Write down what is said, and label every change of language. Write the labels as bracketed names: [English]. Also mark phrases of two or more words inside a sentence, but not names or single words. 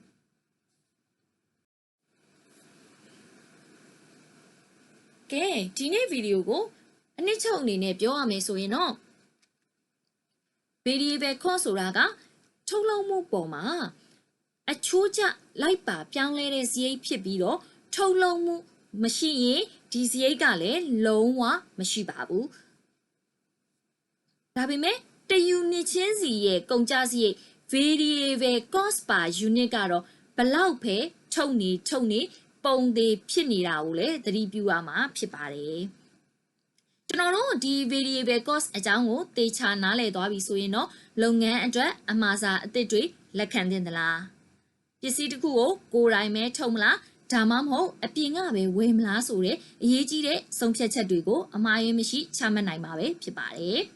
[Burmese] ကဲဒီနေ့ဗီဒီယိုကိုအနှစ်ချုပ်အနေနဲ့ပြောရမယ်ဆိုရင်တော့ [English] variable cost [Burmese] ဆိုတာကထုတ်လုပ်မှုပေါ်မှာအချိုးကျလိုက်ပါပြောင်းလဲတဲ့စရိတ်ဖြစ်ပြီးတော့ထုတ်လုပ်မှုမရှိရင်ဒီစရိတ်ကလည်းလုံးဝမရှိပါဘူး ဒါပေမဲ့တ unit ချင်းစီရဲ့ကုန်ကျစရိတ် [English] variable cost per unit [Burmese] ကတော့ဘလောက်ပဲထုတ် နေပုံသေးဖြစ်နေတာကိုလည်းသတိပြုရမှာဖြစ်ပါတယ်ကျွန်တော်တို့ဒီ [English] variable cost [Burmese] အကြောင်းကိုသေချာနားလည်သွားပြီဆိုရင်တော့လုပ်ငန်းအတွက်အမှားစာအသစ်တွေလက်ခံသင့်သလားပစ္စည်းတစ်ခုကိုယ်တိုင်ပဲထုံမလားဒါမှမဟုတ်အပြင်ကပဲဝယ်မလားဆိုတဲ့အရေးကြီးတဲ့ဆုံးဖြတ်ချက်တွေကိုအမှားယွင်းမရှိချမှတ်နိုင်မှာပဲဖြစ်ပါတယ်